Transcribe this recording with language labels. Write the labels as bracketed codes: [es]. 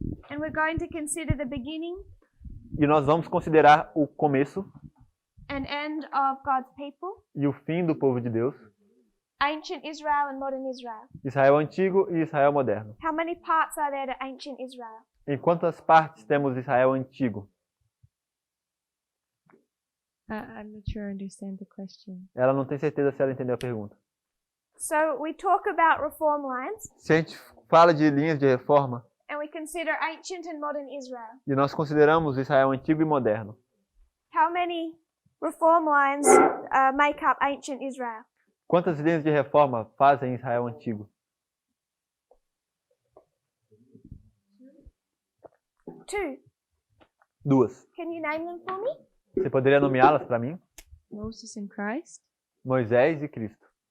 [en] and we're going to consider the beginning [pt] e nós vamos considerar o começo [en] and end of God's people, [pt] e o fim do povo de Deus, [en] ancient Israel and modern Israel, [pt] Israel antigo e Israel moderno. [en] how many parts are there to ancient Israel? [pt] Em quantas partes temos Israel antigo? [en] I'm not sure I understand the question. [pt] Ela não tem certeza se ela entendeu a pergunta. [en] So we talk about reform lines, [pt] Se a gente fala de linhas de reforma [en] and we consider ancient and modern Israel. [pt] e nós consideramos Israel antigo e moderno, [en] How many reform lines make up ancient Israel? [pt] quantas linhas de reforma fazem Israel antigo? [en] 2. [pt] 2. [en] Can you name them for me? [pt] Você poderia nomeá-las para mim? [en] Moses and Christ? [pt] Moisés e Cristo.